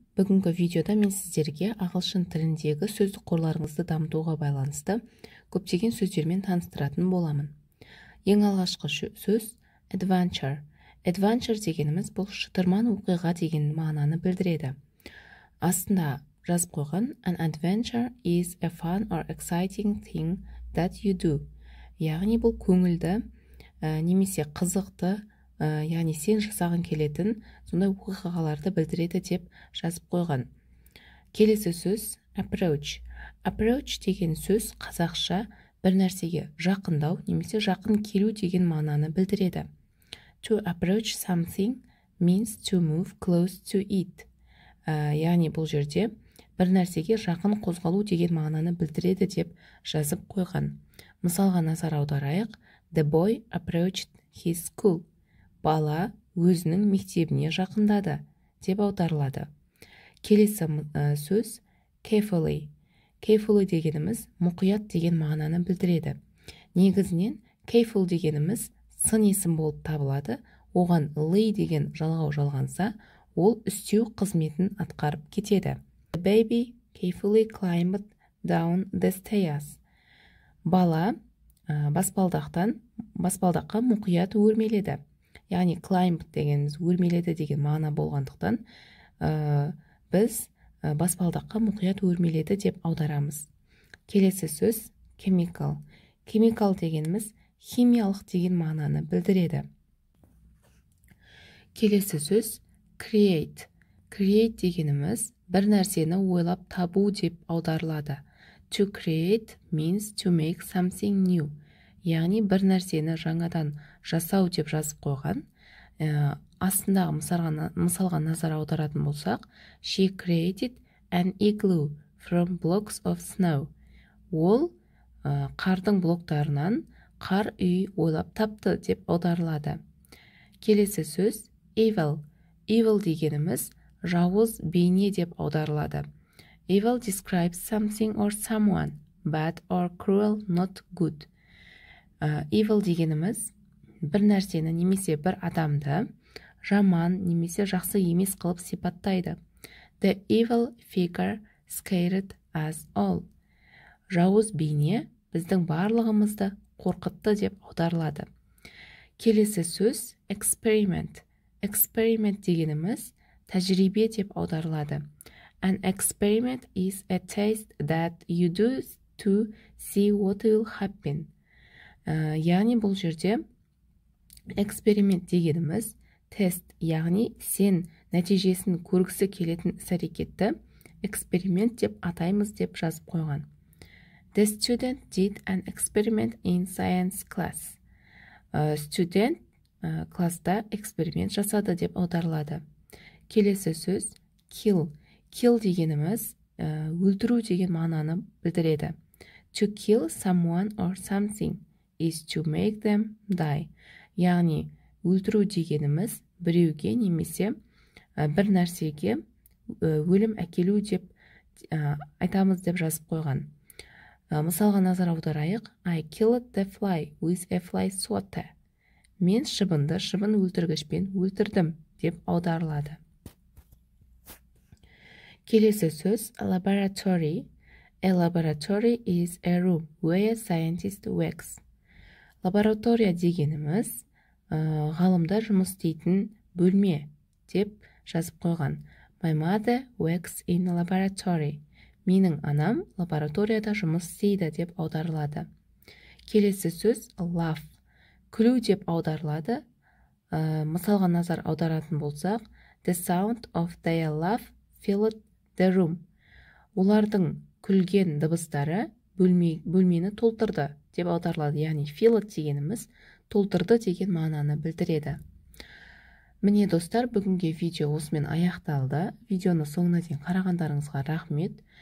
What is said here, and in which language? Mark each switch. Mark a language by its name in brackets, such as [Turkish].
[Kazakh] Бүгінгі видеода мен сіздерге ағылшын тіліндегі сөздік қорларыңызды дамытуға байланысты көптеген сөздермен таныстыратын боламын. Ең алғашқы сөз adventure. Adventure дегеніміз бұл шытырман оқиға деген мағынаны білдіреді. Астында жазып қойған [English] an adventure is a fun or exciting thing that you do. [Kazakh] Яғни бұл көңілді немесе қызықты, яғни сен жасағың келетін сондай оқиғаларды білдіреді деп жазып қойған. Келесі сөз approach. Approach деген сөз қазақша бір нәрсеге жақындау немесе жақын келу деген мағынаны білдіреді. [English] To approach something means to move close to it. [Kazakh] Яғни бұл жерде бір нәрсеге жақын қозғалу деген мағынаны білдіреді деп жазып қойған. Мысалға назар аударайық. [English] The boy approached his school. [Kazakh] Бала өзінің мектебіне жақындады деп аударылады. Келесі сөз carefully. Carefully дегеніміз мұқият деген мағынаны білдіреді. Негізінен careful дегеніміз сын есім болып табылады. Оған lay деген жалғау жалғанса, ол үстеу қызметін атқарып кетеді. [English] The baby carefully climbed down the stairs. [Kazakh] Бала баспалдаққа мұқият өрмеледі. Яғни climb дегеніміз өрмеледі деген мағына болғандықтан, біз баспалдаққа мұқият өрмеледі деп аударамыз. Келесі сөз chemical. Chemical дегеніміз химиялық деген мағынаны білдіреді. Келесі сөз create. Create дегеніміз бір нәрсені ойлап табу деп аударылады. [English] To create means to make something new. [Kazakh] Яғни бір нәрсені жаңадан жасау деп жазып қойған. Астындағы мысалға назар аударатын болсақ, [English] she created an igloo from blocks of snow. [Kazakh] Ол қардың блоктарынан қар үй ойлап тапты деп аударылады. Келесі сөз evil. Evil дегеніміз жауыз бейне деп аударылады. [English] Evil describes something or someone, bad or cruel, not good. [Kazakh] Evil дегеніміз бір нәрсені немесе бір адамды жаман немесе жақсы емес қылып сипаттайды. [English] The evil figure scared us all. [Kazakh] Жауыз бейне біздің барлығымызды қорқытты деп аударылады. Келесі сөз experiment. Experiment дегеніміз тәжірибе деп аударылады. [English] An experiment is a test that you do to see what will happen. [Kazakh] Яғни бұл жерде эксперимент дегеніміз тест, яғни сен нәтижесін көргісі келетін іс-әрекетті эксперимент деп атаймыз деп жазып қойған. [English] The student did an experiment in science class. [Kazakh] Студент класста эксперимент жасады деп аударылады. Келесі сөз kill. Kill дегеніміз өлтіру деген мағынаны білдіреді. [English] To kill someone or something is to make them die. [Kazakh] Яғни өлтіру дегеніміз біреуге немесе бір нәрсеге өлім әкелу деп айтамыз деп жазып қойған. Мысалға назар аударайық. [English] I killed the fly with a fly swatter. [Kazakh] Мен шыбынды шыбын өлтіргішпен өлтірдім деп аударылады. Келесі сөз laboratory. [English] A laboratory is a room where scientists works. [Kazakh] Лаборатория дегеніміз ғалымдар жұмыс істейтін бөлме деп жазып қойған. [English] My mother works in a laboratory. [Kazakh] Менің анам лабораторияда жұмыс істейді деп аударылады. Келесі сөз laugh. Күлу деп аударылады. Мысалға назар аударатын болсақ, [English] the sound of their laugh filled the room. [Kazakh] Олардың күлген дыбыстары бөлмені толтырды деп аударылады. Яғни filled дегеніміз толтырды деген мағынаны білдіреді. Міне достар, бүгінгі видео осымен аяқталды. Видеоны соңына дейін қарағандарыңызға рахмет.